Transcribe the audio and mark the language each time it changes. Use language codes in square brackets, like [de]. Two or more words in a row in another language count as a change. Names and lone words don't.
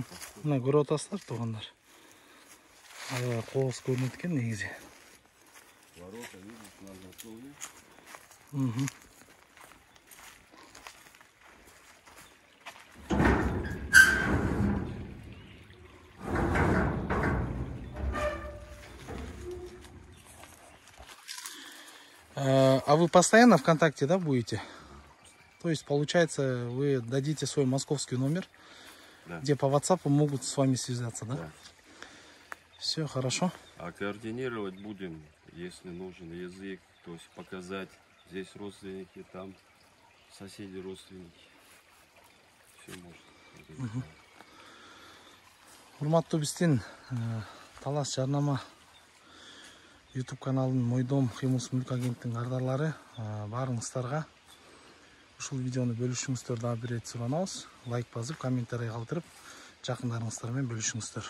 [ky] Мына көрүп атасыздар туғандар. Аябай кооз көрүнөт экен негизи. [ru] Ворота, видишь, на готове. А вы постоянно ВКонтакте, да, будете? То есть, получается, вы дадите свой московский номер, Да. где по WhatsApp могут с вами связаться, да? Да. Все хорошо. А координировать будем, если нужен язык, то есть показать, здесь родственники, там соседи родственники. Все можно. [ky] Урматтуу биздин Талас жарнама YouTube каналынын Мойдом Химус Мүлк агенттин кардарлары баарыңыздарга ушул видеону бөлүшүңүздөр дагы бир рет суранабыз. Лайк басып, комментарий калтырып, жакындарыңыздар менен бөлүшүңүздөр.